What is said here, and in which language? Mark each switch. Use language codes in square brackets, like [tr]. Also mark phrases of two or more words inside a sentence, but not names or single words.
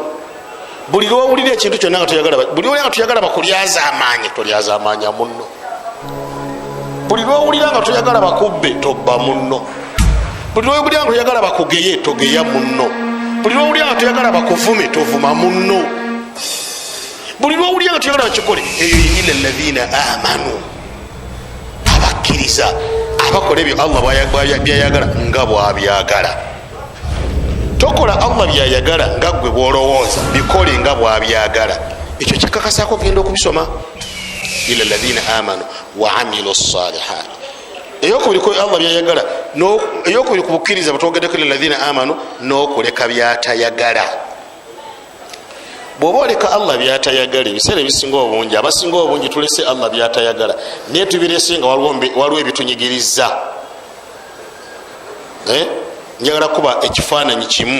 [lg] buli lwowulira ekintu kyonna nga toyagala bakulyaza amaanyi tolyaza amaanya munno. buli lwowulira nga toyagala bakubbe tobba munno. buli lwowulira nga toyagala bakugeye togeya munno. buli lwowulira nga toyagala bakuvume tovuma munno. buli lwowulira nga toyagala bakikole eyo [ar] إلا الذين آمنوا, [lg] abakkiriza abakola ebyo Allah byayagala nga bwabyagala. tokola Allah byayagala nga gwe bwolowooza, bikole nga bwabyagala. ekyo kikakasako genda okubisoma. [ar] إلا الذين آمنوا وعملوا الصالحات. [lg] eyokubiri ko Allah byayagala, eyokubiri kubukkiriza batogeddeko [ar] إلا الذين آمنوا, [lg] n'okuleka byatayagala. bwoba oleka Allah byatayagala, ebiseera ebisinga obungi, abasinga obungi tulese Allah byatayagala naye tubirese nga waliwo ebitunyigiriza. njagala kuba ekifaananyi kimu.